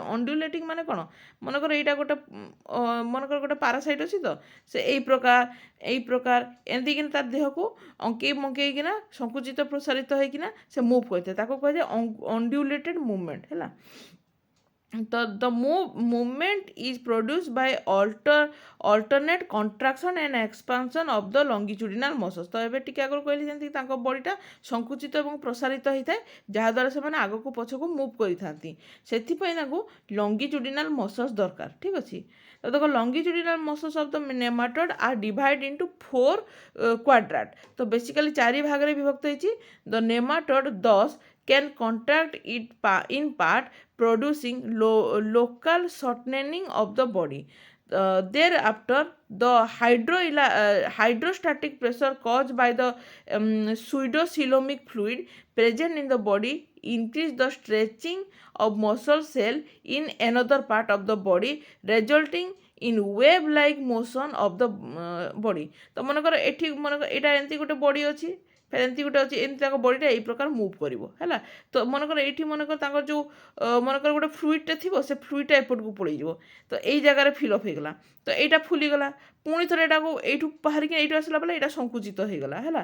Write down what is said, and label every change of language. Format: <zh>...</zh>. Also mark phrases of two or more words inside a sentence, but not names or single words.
<or>ଅନ୍ଡ୍ୟୁଲେଟିଂ ମାନେ କ'ଣ, ମନେକର ଏଇଟା ମନେକର ଗୋଟେ ପାରାସାଇଟ୍ ଅଛି, ତ ସେ ଏଇ ପ୍ରକାର ଏମିତିକିନା ତାର ଦେହକୁ ଅଙ୍କେଇ ମଙ୍କେଇକିନା ସଙ୍କୁଚିତ ପ୍ରସାରିତ ହେଇକିନା ସେ ମୁଭ୍ କରିଥାଏ, ତାକୁ କୁହାଯାଏ</or> <en>undulated movement</en> <or>ହେଲା।</or> <en>ତ ଦ movement is produced by alternate contraction and expansion of the longitudinal muscles।</en> <or>ତ ଏବେ ଟିକେ ଆଗରୁ କହିଲି ଯେମିତି ତାଙ୍କ ବଡ଼ିଟା ସଙ୍କୁଚିତ ଏବଂ ପ୍ରସାରିତ ହେଇଥାଏ, ଯାହାଦ୍ୱାରା ସେମାନେ ଆଗକୁ ପଛକୁ ମୁଭ୍ କରିଥାନ୍ତି, ସେଥିପାଇଁ ତାଙ୍କୁ</or> <en>longitudinal muscles</en> <or>ଦରକାର, ଠିକ୍ ଅଛି। ତ ଦେଖ</or> <en>longitudinal muscles of the nematode are divided into 4 quadrant।</en> <or>ତ ବେସିକାଲି 4 ଭାଗରେ ବିଭକ୍ତ ହେଇଛି।</or> <en>the nematode thus can contract it in part, producing local shortening of the body. Thereafter, the hydrostatic pressure caused by the pseudocoelomic fluid present in the body increase the stretching of muscle cell in another part of the body, resulting in wave-like motion of the body।</en> <or>ତ ମନେକର ଏଇଟା ଏମିତି ଗୋଟେ ବଡ଼ି ଅଛି, ଏମିତି ଗୋଟେ ଅଛି, ଏମିତି ତାଙ୍କ ବଡ଼ିଟା ଏଇ ପ୍ରକାର ମୁଭ୍ କରିବ ହେଲା। ତ ମନେକର ଏଇଠି ତାଙ୍କର ଯେଉଁ ମନେକର ଗୋଟେ ଫ୍ଲୁଇଡ଼୍ଟେ ଥିବ, ସେ ଫ୍ଲୁଇଡ଼୍ଟା ଏପଟକୁ ପଳେଇଯିବ, ତ ଏଇ ଜାଗାରେ</or> <en>fill up</en> <or>ହେଇଗଲା, ତ ଏଇଟା ଫୁଲିଗଲା, ପୁଣି ଥରେ ଏଇଟାକୁ ଏଇଠୁ ବାହାରିକି ଏଇଠୁ ଆସିଲା ବେଳେ ଏଇଟା ସଙ୍କୁଚିତ ହେଇଗଲା ହେଲା।</or>